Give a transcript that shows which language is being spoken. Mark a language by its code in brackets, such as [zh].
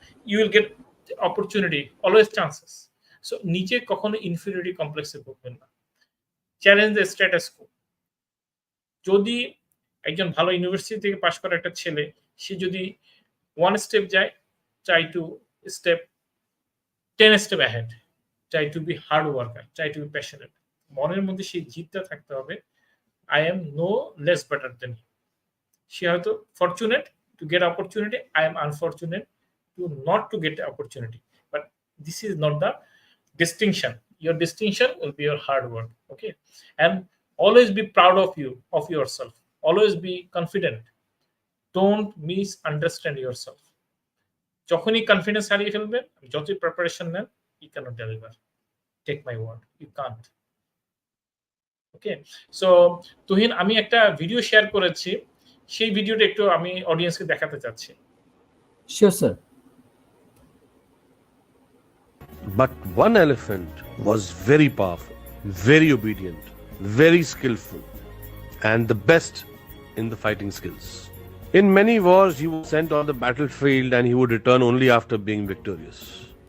[en] You will get opportunity, always chances. So [bn] নিচে কখনো [en] inferiority কমপ্লেক্সে [bn] ভুগবেন না। [en] Challenge the status quo. [bn] যদি একজন ভালো [en] university [bn] থেকে পাশ করা একটা ছেলে, সে যদি [en] one step [bn] যায়, [en] Try to step 10 step ahead, try to be hard worker, try to be passionate. [bn] মনের মধ্যে সেই জিতটা থাকতে হবে, [en] I am no less better than him. [bn] সে হয়তো [en] Fortunate to get opportunity, I am unfortunate to not to get opportunity. But this is not the distinction. Your distinction will be your hard work. Okay, and always be proud of you, of yourself. Always be confident. Don't misunderstand yourself. [bn] যখনই confidence হারিয়ে ফেলবেন, যতই preparation নেন, [en] you cannot deliver. Take my word, you can't. Okay, so Tuhin, [bn] আমি একটা video share করেছি, সেই ভিডিওটা একটু আমি অডিয়েন্সকে দেখাতে চাচ্ছি। [en] Sure sir. But one elephant was very powerful, very obedient, very skillful, and the best in the fighting skills. In many wars, he was sent on the battlefield and he would return only after being victorious.